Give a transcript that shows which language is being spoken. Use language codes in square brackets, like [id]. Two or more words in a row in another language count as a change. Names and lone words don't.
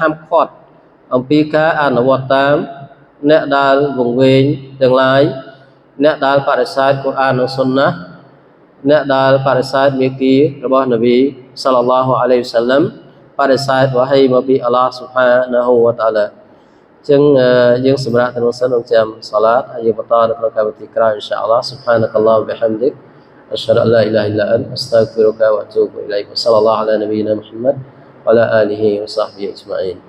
[km] ហាមឃាត់អំពីការអនុវត្តតាមអ្នកដែលវង្វេងទាំងឡាយអ្នកដែលបដិសេធកូរ៉ាននិងសុនណាអ្នកដែលបដិសេធមាគ៌ារបស់នប៊ី [ar] صلى الله عليه وسلم [km] បដិសេធវ៉ាហ៊ីមកពីអល់ឡោះស៊ុបហានាហ៊ូវតាអាឡាចឹងយើងសម្រាប់ទៅនោះសិនរងចាំសាឡាតហើយយើងបន្តនៅក្នុងកម្មវិធីក្រោយ [ar] إن شاء الله سبحانك اللهم وبحمدك أشهد أن لا إله إلا أنت أستغفرك وأتوب إليك. وصلى الله على نبينا محمد وعلى آله وصحبه أجمعين.